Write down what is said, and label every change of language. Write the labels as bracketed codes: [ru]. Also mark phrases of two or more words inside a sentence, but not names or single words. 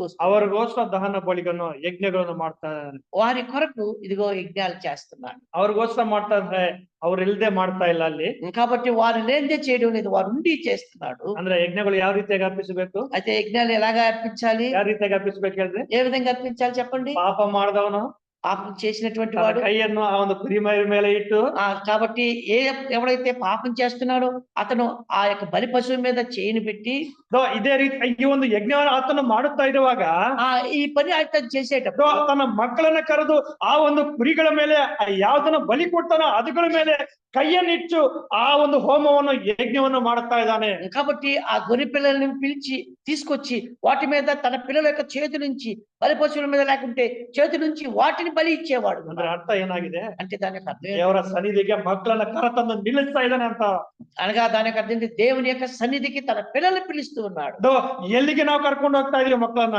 [kn] ಅವರಿಗೋಸ್ಕರ ದಹನ ಬಲಿಗಳನ್ನು ಯಜ್ಞಗಳನ್ನು ಮಾಡ್ತಾ ಇದ್ದಾನೆ. [te] వారి కొరకు ఇదిగో యజ్ఞాలు చేస్తున్నాడు. [kn] ಅವ್ರಿಗೋಸ್ಕರ ಮಾಡ್ತಾ ಇದ್ರೆ ಅವ್ರಿಲ್ದೆ ಮಾಡ್ತಾ ಇಲ್ಲ ಅಲ್ಲಿ. [te] కాబట్టి వారు లేనిదే చేయడం లేదు, వారు ఉండి చేస్తున్నాడు. [kn] ಅಂದ್ರೆ ಯಜ್ಞಗಳು ಯಾವ ರೀತಿಯಾಗಿ ಅರ್ಪಿಸಬೇಕು, [te] అయితే యజ్ఞాలు ఎలాగా అర్పించాలి, [kn] ಯಾವ ರೀತಿಯಾಗಿ ಅರ್ಪಿಸಬೇಕು ಹೇಳಿದ್ರೆ, [te] ఏ విధంగా అర్పించాలి చెప్పండి. [kn] ಪಾಪ ಮಾಡಿದವನು [te] పాపం చేసినటువంటి [kn] ತನ್ನ [te] వాడు [kn] ಕೈಯನ್ನು ಆ ಒಂದು ಕುರಿಮೈ ಮೇಲೆ ಇಟ್ಟು, [te] కాబట్టి ఎవడైతే పాపం చేస్తున్నాడో అతను ఆ యొక్క బలి పశువు మీద చేయిని పెట్టి [kn] ಇದೇ ರೀತಿ ಈ ಒಂದು ಯಜ್ಞವನ್ನು ಆತನು ಮಾಡುತ್ತಾ ಇರುವಾಗ [te] ఈ పని అతను చేసేటప్పుడు [kn] ತನ್ನ ಮಕ್ಕಳನ್ನ ಕರೆದು ಆ ಒಂದು ಕುರಿಗಳ ಮೇಲೆ ಯಾವ್ದನ್ನ ಬಲಿ ಕೊಡ್ತಾನೋ ಅದುಗಳ ಮೇಲೆ ಕೈಯನ್ನಿಟ್ಟು ಆ ಒಂದು ಹೋಮವನ್ನು ಯಜ್ಞವನ್ನು ಮಾಡುತ್ತಾ ಇದ್ದಾನೆ. [te] కాబట్టి ఆ గొర్రె పిల్లల్ని పిలిచి తీసుకొచ్చి వాటి మీద తన పిల్లల యొక్క చేతి నుంచి బలి పశువుల మీద లేకుంటే చేతి నుంచి వాటిని బలి ఇచ్చేవాడు. [kn] ಅಂದ್ರೆ ಅರ್ಥ ಏನಾಗಿದೆ [te] అంటే దానికి అర్థం [kn] ದೇವರ ಸನ್ನಿಧಿಗೆ ಮಕ್ಕಳನ್ನ ಕರೆತಂದು ನಿಲ್ಲಿಸ್ತಾ ಇದ್ದಾನೆ ಅಂತ. [te] అనగా దానికి అర్థం దేవుని యొక్క సన్నిధికి తన పిల్లల్ని పిలుస్తూ ఉన్నాడు. [kn] ಎಲ್ಲಿಗೆ ನಾವು ಕರ್ಕೊಂಡು ಹೋಗ್ತಾ ಇದೀವಿ ಮಕ್ಕಳನ್ನ?